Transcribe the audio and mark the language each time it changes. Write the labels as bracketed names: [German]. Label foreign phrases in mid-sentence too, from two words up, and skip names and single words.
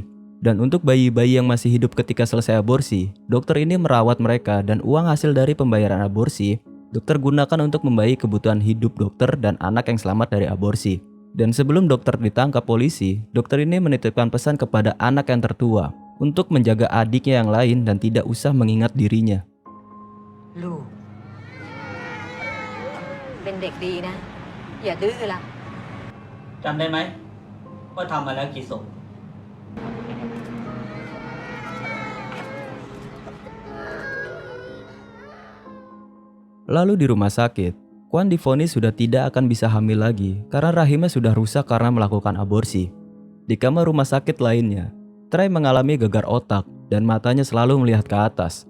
[Indonesian] Dan untuk bayi-bayi yang masih hidup ketika selesai aborsi, dokter ini merawat mereka dan uang hasil dari pembayaran aborsi dokter gunakan untuk membayar kebutuhan hidup dokter dan anak yang selamat dari aborsi. Dan sebelum dokter ditangkap polisi, dokter ini menitipkan pesan kepada anak yang tertua untuk menjaga adiknya yang lain dan tidak usah mengingat dirinya. [Thai] ลูก เป็นเด็กดีนะ อย่าดื้อละ จำได้ไหมว่าทำมาแล้วกี่ศพ [Indonesian] Lalu di rumah sakit, Kwan divonis sudah tidak akan bisa hamil lagi karena rahimnya sudah rusak karena melakukan aborsi. Di kamar rumah sakit lainnya, Trai mengalami gegar otak dan matanya selalu melihat ke atas.